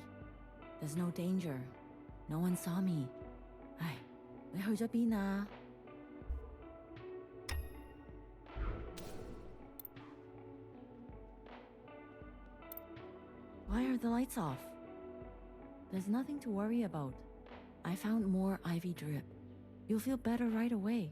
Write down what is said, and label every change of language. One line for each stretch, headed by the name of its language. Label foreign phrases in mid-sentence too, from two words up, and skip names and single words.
English: There's no danger. No one saw me.
Cantonese: 唉，你去咗邊啊？
English: Why are the lights off? There's nothing to worry about. I found more ivy drip. You'll feel better right away.